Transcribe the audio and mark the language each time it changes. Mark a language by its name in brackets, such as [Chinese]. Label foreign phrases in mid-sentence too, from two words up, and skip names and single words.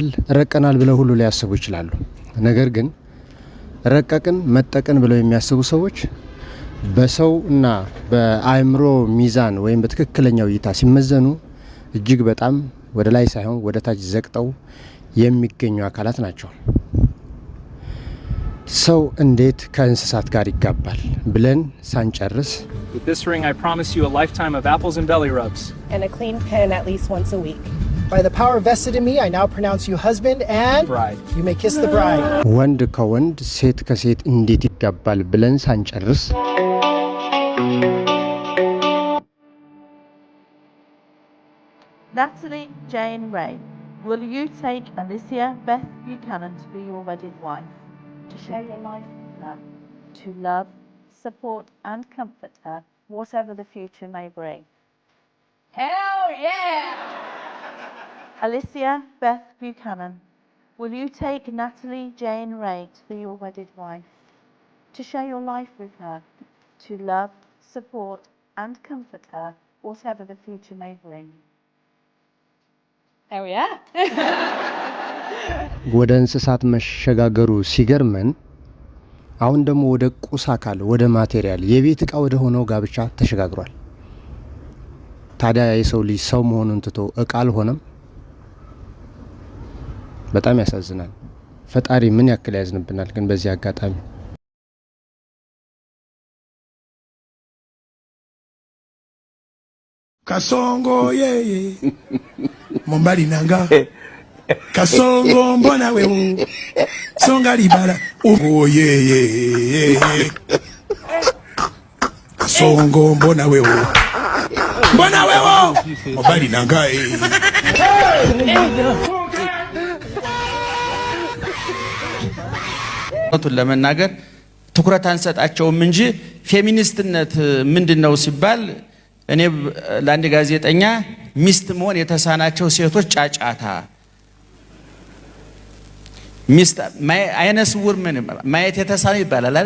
[Amharic] ረቀናል ብለው ሁሉ ሊያስቡ ይችላሉ። ነገር ግን ረቀቅን መጠቅን ብለው የሚያስቡ ሰዎች በሰው እና በአእምሮ ሚዛን ወይም በትክክለኛው እይታ ሲመዘኑ እጅግ በጣም ወደ ላይ ሳይሆን ወደ ታች ዘቅጠው የሚገኙ አካላት ናቸው። ሰው እንዴት ከእንስሳት ጋር ይጋባል ብለን ሳንጨርስ [English] With this ring, I promise you a lifetime of apples and belly rubs. And a clean pen at least once a week. By the power vested in me, I now pronounce you husband and bride. You may kiss the bride. [Amharic] ወንድ ከወንድ ሴት ከሴት እንዴት ይጋባል ብለን ሳንጨርስ [English] Natalie Jane Ray, will you take Alicia Beth Buchanan to be your wedded wife? To share your life with her, to love, support and comfort her, whatever the future may bring. Hell yeah! Alicia Beth Buchanan, will you take Natalie Jane Ray to be your wedded wife? To share your life with her, to love, support and comfort her, whatever the future may bring. Hell yeah! [Amharic] ወደ እንስሳት መሸጋገሩ ሲገርመን አሁን ደግሞ ወደ ቁስ አካል ወደ ማቴሪያል የቤት ዕቃ ወደ ሆነው ጋብቻ ተሸጋግሯል። ታዲያ የሰው ልጅ ሰው መሆኑን ትቶ ዕቃ አልሆነም? በጣም ያሳዝናል። ፈጣሪ ምን ያክል ያዝንብናል ግን በዚህ አጋጣሚ። [Swahili] Kasongo yeye [Lingala] Mombali nanga [Swahili] Kasongo mbona wewe [Lingala] Songa libala [Swahili] Oh yeye Kasongo mbona wewe [Lingala] Mombali nanga [Amharic] ለመናገር ትኩረት አንሰጣቸውም እንጂ ፌሚኒስትነት ምንድነው ሲባል እኔ ለአንድ ጋዜጠኛ ሚስት መሆን የተሳናቸው ሴቶች ጫጫታ ሚስት አይነ ስውር ምን ማየት የተሳነ ይባላል አይደል?